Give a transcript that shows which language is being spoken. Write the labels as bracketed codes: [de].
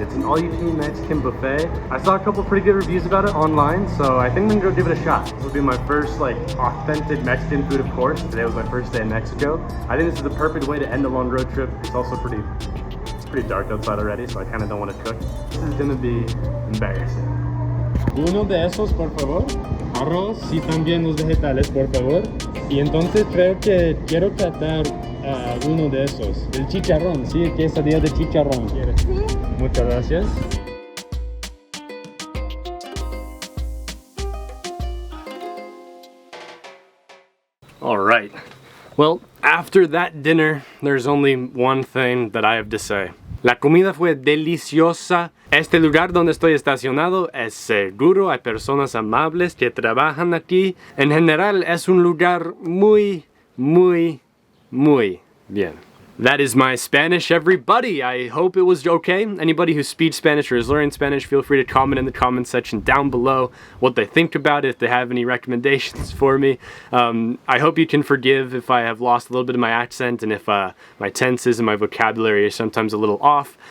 [en] It's an all-you-can-eat Mexican buffet. I saw a couple pretty good reviews about it online, so I think I'm gonna go give it a shot. This will be my first authentic Mexican food, of course. Today was my first day in Mexico. I think this is the perfect way to end a long road trip. It's also pretty dark outside already, so I kind of don't want to cook. This is gonna be embarrassing. [es] Uno de esos, por favor. Arroz y también los vegetales, por favor. Y entonces creo que quiero tratar uno de esos. El chicharrón, sí, quesadilla de chicharrón. ¿Quieres? Sí. Muchas gracias. [en] All right. Well, after that dinner, there's only one thing that I have to say. [es] La comida fue deliciosa. Este lugar donde estoy estacionado es seguro. Hay personas amables que trabajan aquí. En general, es un lugar muy bien. [en] That is my Spanish, everybody. I hope it was okay. Anybody who speaks Spanish or is learning Spanish, feel free to comment in the comment section down below what they think about it, if they have any recommendations for me. I hope you can forgive if I have lost a little bit of my accent and if my tenses and my vocabulary are sometimes a little off.